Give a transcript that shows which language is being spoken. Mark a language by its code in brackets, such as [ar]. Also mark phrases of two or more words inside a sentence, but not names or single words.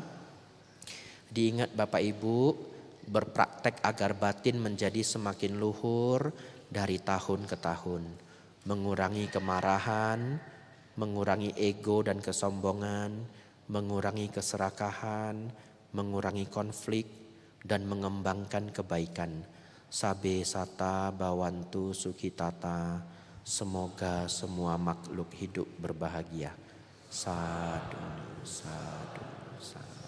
[id] Diingat Bapak Ibu, berpraktek agar batin menjadi semakin luhur dari tahun ke tahun. Mengurangi kemarahan, mengurangi ego dan kesombongan, mengurangi keserakahan, mengurangi konflik, dan mengembangkan kebaikan. [pi] Sabe sata bawantu sukitata. [id] Semoga semua makhluk hidup berbahagia. [pi] Sadu, sadu, sadu.